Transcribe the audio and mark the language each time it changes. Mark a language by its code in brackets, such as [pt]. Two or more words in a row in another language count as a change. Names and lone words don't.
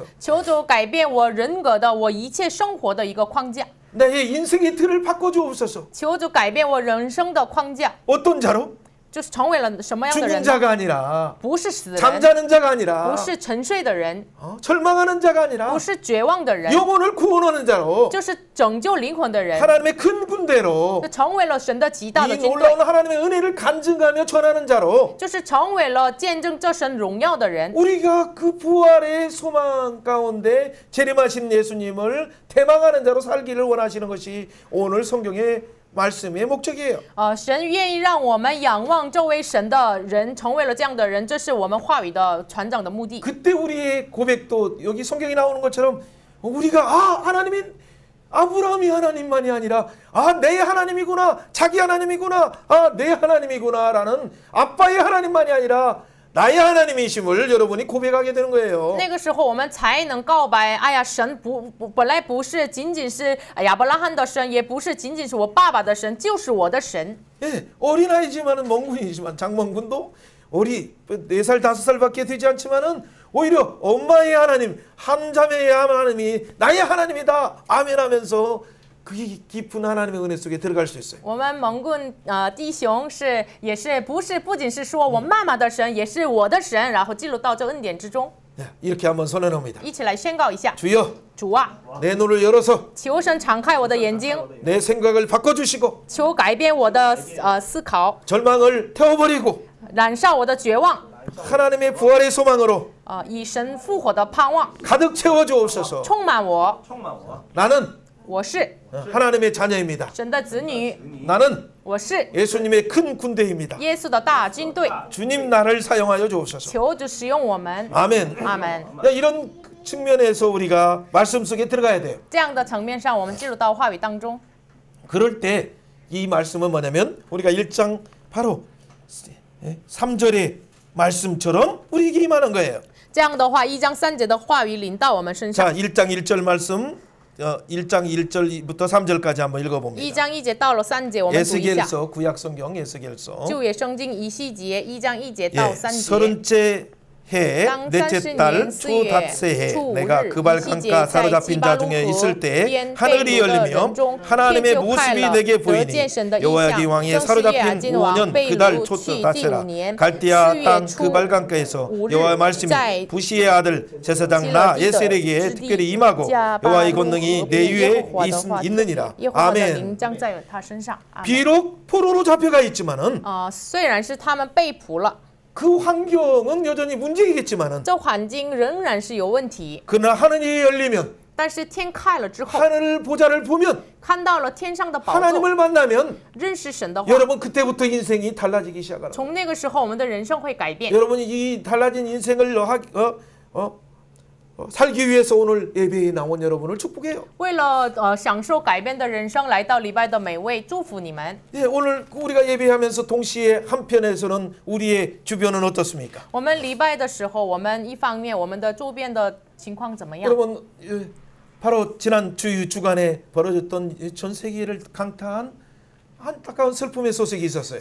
[zh] 求主改变我人格的我一切生活的一个框架， [ko] 나의 인생의 틀을 바꿔주옵소서. [zh] 求主改变我人生的框架， [ko] 어떤 자로? [zh] 就是成为了什么样的 [ko] 죽은 [zh] 人呢？ [ko] 자가 아니라 [zh] 不是死人， [ko] 잠자는 자가 아니라 [zh] 不是沉睡的人， [ko] 절망하는 자가 아니라 [zh] 不是绝望的人， [ko] 영혼을 구원하는 자로 [zh] 就是拯救灵魂的人， [ko] 하나님의 큰 군대로 [zh] 就成为了神的极大的 [ko] 이 [zh] 军队， [ko] 놀라운 하나님의 은혜를 간증하며 전하는 자로 [zh] 就是成为了见证这神荣耀的人。 [ko] 우리가 그 부활의 소망 가운데 재림하신 예수님을 대망하는 자로 살기를 원하시는 것이 오늘 성경의 말씀의 목적이에요. [zh] 神愿意让我们仰望这位神的人，成为了这样的人，这是我们话语的传讲的目的。 [ko] 그때 우리의 고백도 여기 성경에 나오는 것처럼 우리가 하나님이 아브라함이 하나님만이 아니라 내 하나님이구나, 자기 하나님이구나, 내 하나님이구나라는 아빠의 하나님만이 아니라 나의 하나님이심을 여러분이 고백하게 되는 거예요. [zh] 那个时候我们才能告白，哎呀，神本来不是仅仅是亚伯拉罕的神，也不是仅仅是我爸爸的神，就是我的神。 [ko] 예, 어린아이지만은 멍군이지만 장멍군도 어리 4살 5살밖에 되지 않지만은 오히려 엄마의 하나님, 한 자매의 하나님이 나의 하나님이다 아멘하면서 그 깊은 하나님의 은혜 속에 들어갈 수 있어요. [zh] 我们蒙棍弟兄也是不仅是说我妈妈的神，也是我的神，然后进入到这恩典之中， [ko] 네, 이렇게 한번 선언합니다. [zh] 一起来宣告一下， [ko] 주여 [zh] 主啊， [ko] 내 눈을 열어서 [zh] 求神敞开我的眼睛， [ko] 내 생각을 바꿔주시고 [zh] 求改变我的思考， [ko] 절망을 태워버리고 [zh] 燃烧我的绝望， [ko] 하나님의 부활의 소망으로 [zh] 以神复活的盼望 [ko] 가득 채워주옵소서. [zh] 充满我。 [ko] 나는 [zh] 我是 [ko] 하나님의 자녀입니다. [zh] 神的子女， [ko] 나는 [zh] 我是 [ko] 예수님의 큰 군대입니다. [zh] 耶稣的大军队， [ko] 주님 나를 사용하여 주옵소서. [zh] 求主使用我们。 [ko] 아멘. [zh] 阿门。 [ko] 이런 측면에서 우리가 말씀 속에 들어가야 돼요. [zh] 这样的层面上，我们进入到话语当中。 [ko] 그럴 때 이 말씀은 뭐냐면 우리가 1장 바로 3절의 말씀처럼 우리에게 임하는 거예요. [zh] 这样的话，1章3节的话语临到我们身上。 [ko] 자, 1장 1절 말씀 1장 1절부터 3절까지 한번 [zh] 1 [ko] 읽어봅니다. [zh] 章1节到了3节，我们读一下。 [ko] 에스겔서 구약성경 에스겔서 [zh] 旧约圣经以西结1章1节到3节。 [ko] 서른째 해 넷째 달 초닷새 해 내가 그발 강가 사로잡힌 자 중에 있을 때 하늘이 열리며 하나님의 모습이 내게 보이니 여호야긴 왕이 사로잡힌 5년 그달 초닷새라 갈대아 땅 그발 강가에서 여호와의 말씀이 부시의 아들 제사장 나 예셀에게 특별히 임하고 여호와의 권능이 내 위에 있느니라. 아멘. 비록 포로로 잡혀가 있지만은 [zh] 虽然是他们被捕了， [ko] 그 환경은 여전히 문제이겠지만은 [zh] 这环境仍然是有问题。 [ko] 그러나 하늘이 열리면 [zh] 但是天开了之后， [ko] 하늘 보좌를 보면 [zh] 看到了天上的宝座， [ko] 하나님을 만나면 [zh] 认识神的话， [ko] 여러분 그때부터 인생이 달라지기 시작하는 [zh] 从那个时候，我们的人生会改变。 [ko] 여러분이 이 달라진 인생을 살기 위해서 오늘 예배에 나온 여러분을 축복해요. [zh] 为了享受改变的人生，来到礼拜的每位，祝福你们。 [ko] 예, 오늘 우리가 예배하면서 동시에 한편에서는 우리의 주변은 어떻습니까? [zh] 我们礼拜的时候，我们一方面我们的周边的情况怎么样？ [ko] 여러분 바로 지난 주간에 벌어졌던 전 세계를 강타한 안타까운 슬픔의 소식이 있었어요.